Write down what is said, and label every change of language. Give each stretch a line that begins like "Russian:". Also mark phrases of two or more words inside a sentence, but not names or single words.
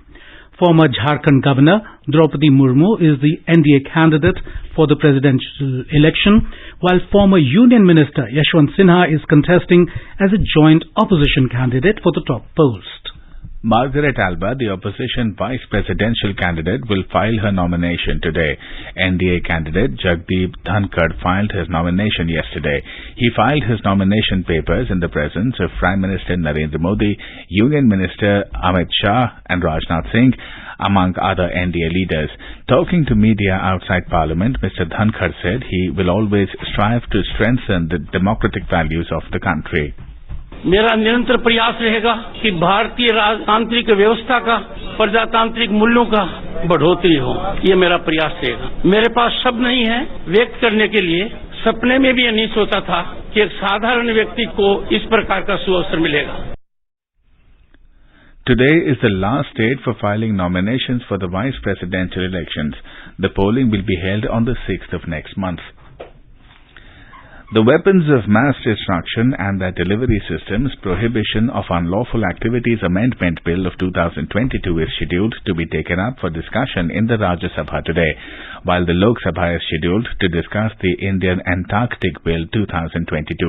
English: Former Jharkhand Governor Draupadi Murmu is the NDA candidate for the presidential election, while former Union Minister Yashwant Sinha is contesting as a joint opposition candidate for the top post. Margaret Alba, the opposition vice presidential candidate, will file her nomination today. NDA candidate Jagdeep Dhankad filed his nomination yesterday. He filed his nomination papers in the presence of Prime Minister Narendra Modi, Union Minister Amit Shah and Rajnath Singh, among other NDA leaders. Talking to media outside Parliament, Mr. Dhankad said he will always strive to strengthen the democratic values of the country.
Hindi: मेरा निरंतर प्रयास रहेगा कि भारतीय राजतांत्रिक व्यवस्था का प्रजातांत्रिक मूल्यों का बढ़ोतरी हो. ये मेरा प्रयास रहेगा. मेरे पास शब्द नहीं है व्यक्त करने के लिए. सपने में भी ये नहीं सोचा था कि एक साधारण व्यक्ति को इस प्रकार का सुअवसर मिलेगा.
English: Today is the last date for filing nominations for the vice presidential elections. The polling will be held on the 6th of next month. The Weapons of Mass Destruction and their Delivery Systems Prohibition of Unlawful Activities Amendment Bill of 2022 is scheduled to be taken up for discussion in the Rajya Sabha today, while the Lok Sabha is scheduled to discuss the Indian Antarctic Bill 2022.